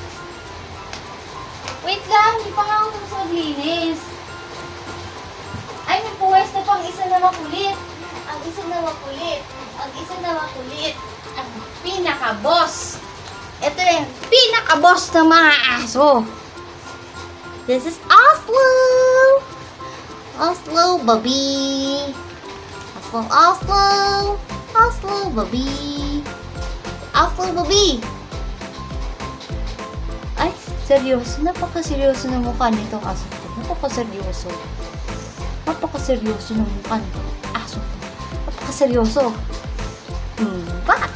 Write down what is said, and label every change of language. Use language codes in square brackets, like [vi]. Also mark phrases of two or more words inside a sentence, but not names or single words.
[tl] Wait lang, hindi pa nga ako tapos maglinis. Ay, may puwes na pang isa na makulit. Ang isa na makulit. Ang isa na makulit. Ang pinaka-boss. Ito yung pinaka-boss ng mga aso. [en] This is Oslo. Oslo, baby. Oslo. Oslo, baby. Oslo, [tl] baby. Ay, seryoso. Napaka-seryoso ng mukha nito aso ko. Napaka-seryoso. Napaka-seryoso ng mukha nito aso ko. Napaka-seryoso. Bakit?